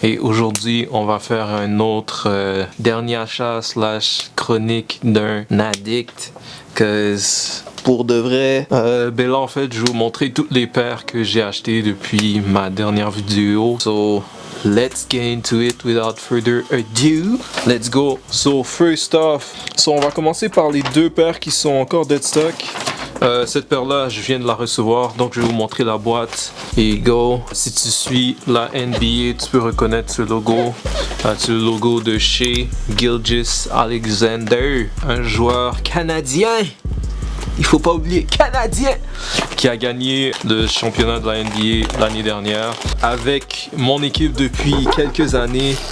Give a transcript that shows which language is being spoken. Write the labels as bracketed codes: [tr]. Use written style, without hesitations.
[fr] Et aujourd'hui, on va faire un autre dernier achat / chronique d'un addict. Cause pour de vrai, ben là en fait, je vais vous montrer toutes les paires que j'ai achetées depuis ma dernière vidéo. [en] So, let's get into it without further ado. Let's go. So, first off, [fr] on va commencer par les deux paires qui sont encore dead stock. Cette paire là je viens de la recevoir, donc je vais vous montrer la boîte et go. Si tu suis la NBA, tu peux reconnaître ce logo. C'est le logo de Shai Gilgeous-Alexander, un joueur canadien, il faut pas oublier, canadien, qui a gagné le championnat de la NBA l'année dernière avec mon équipe depuis quelques années.